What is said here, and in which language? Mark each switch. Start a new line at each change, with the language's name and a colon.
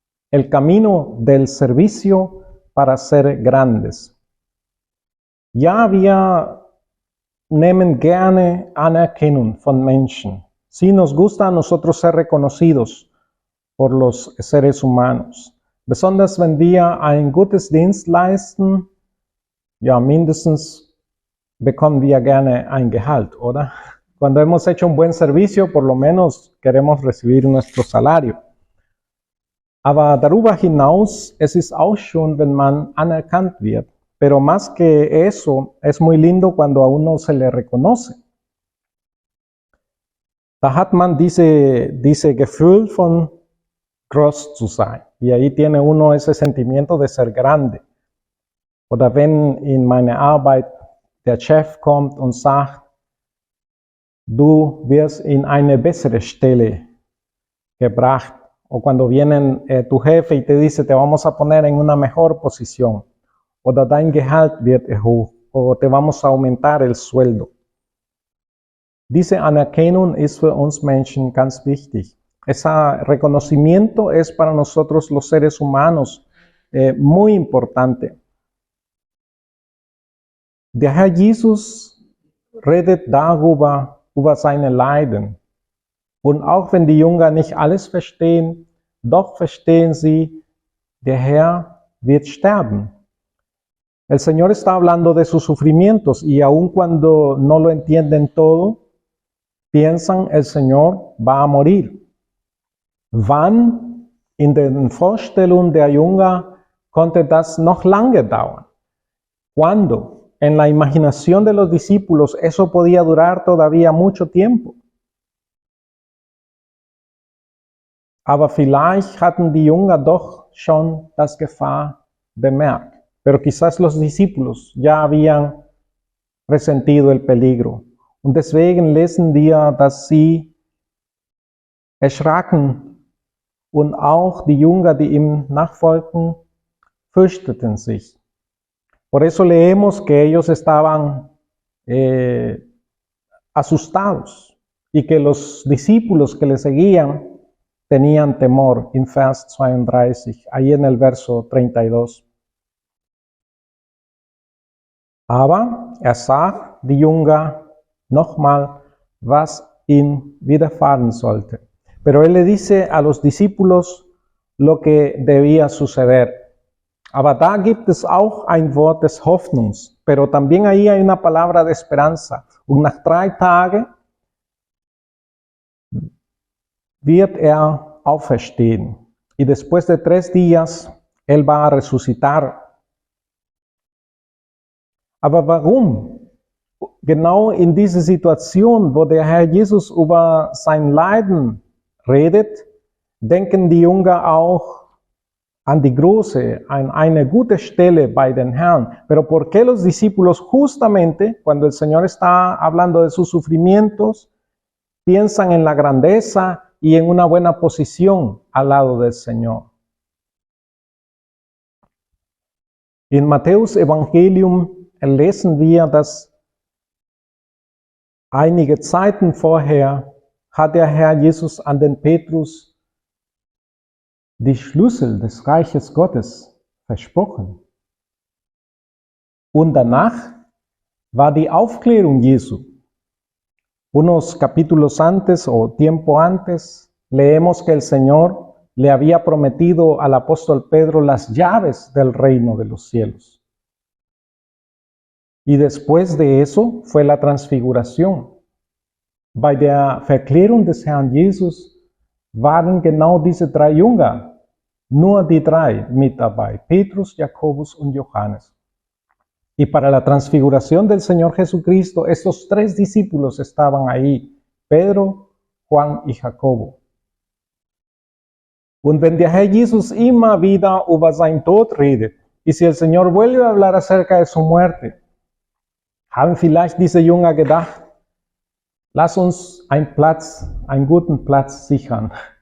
Spanish: El camino del servicio para ser grandes.
German: Ja, wir nehmen gerne Anerkennung von Menschen.
Spanish: Sí, nos gusta a nosotros ser reconocidos por los seres humanos.
German: Besonders wenn wir ein gutes Dienst leisten, ja, mindestens bekommen wir gerne ein Gehalt, oder?
Spanish: Cuando hemos hecho un buen servicio, por lo menos queremos recibir nuestro salario.
German: Aber darüber hinaus, es ist auch schon, wenn man anerkannt wird.
Spanish: Pero más que eso, es muy lindo cuando a uno se le reconoce.
German: Da hat man diese Gefühl von groß zu sein.
Spanish: Y ahí tiene uno ese sentimiento de ser grande.
German: Oder wenn in meine Arbeit der Chef kommt und sagt, du wirst in eine bessere Stelle gebracht.
Spanish: O cuando viene tu jefe y te dice, te vamos a poner en una mejor posición.
German: Oder dein Gehalt wird erhöht.
Spanish: O te vamos a aumentar el sueldo.
German: Diese Anerkennung ist für uns Menschen ganz wichtig.
Spanish: Ese reconocimiento es para nosotros los seres humanos muy importante.
German: Der Herr Jesus redet darüber, über seine Leiden. Und auch wenn die Jünger nicht alles verstehen, doch verstehen sie, der Herr wird sterben.
Spanish: El Señor está hablando de sus sufrimientos y aun cuando no lo entienden todo, piensan el Señor va a morir.
German: Wann in den Vorstellungen der Jünger konnte das noch lange dauern?
Spanish: ¿Cuándo? En la imaginación de los discípulos eso podía durar todavía mucho tiempo.
German: Aber vielleicht hatten die Jünger doch schon das Gefahr bemerkt.
Spanish: Pero quizás los discípulos ya habían presentido el peligro.
German: Und deswegen lesen wir, dass sie erschraken und auch die Jünger, die ihm nachfolgten, fürchteten sich.
Spanish: Por eso leemos que ellos estaban asustados y que los discípulos que le seguían tenían temor, en Vers 32, ahí en el verso 32.
German: Aber sah die Jünger nochmal, was ihnen widerfahren sollte.
Spanish: Pero él le dice a los discípulos lo que debía suceder.
German: Aber da gibt es auch ein Wort des Hoffnungs.
Spanish: Pero también ahí hay una palabra de esperanza.
German: Und nach 3 Tagen wird auferstehen.
Spanish: Y después de 3 días, él va a resucitar.
German: Aber warum? Genau in dieser Situation, wo der Herr Jesus über sein Leiden redet, denken die Jünger auch an die Große, an eine gute Stelle bei den Herrn.
Spanish: Pero ¿por qué los discípulos justamente cuando el Señor está hablando de sus sufrimientos, piensan en la grandeza y en una buena posición al lado del Señor?
German: In Matthäus Evangelium lesen wir, dass einige Zeiten vorher hat der Herr Jesus an den Petrus die Schlüssel des Reiches Gottes versprochen. Und danach war die Aufklärung Jesu.
Spanish: Unos capítulos antes o tiempo antes, leemos que el Señor le había prometido al apóstol Pedro las llaves del reino de los cielos. Y después de eso fue la transfiguración.
German: Bei der Verklärung des Herrn Jesus waren genau diese 3 Jünger, nur die 3 mit dabei, Petrus, Jakobus und Johannes.
Spanish: Y para la transfiguración del Señor Jesucristo, estos 3 discípulos estaban ahí, Pedro, Juan y Jacobo.
German: Und wenn der Herr Jesus immer wieder über seinen Tod redet,
Spanish: y si el Señor vuelve a hablar acerca de su muerte,
German: haben vielleicht diese Jünger gedacht, lass uns einen guten Platz sichern.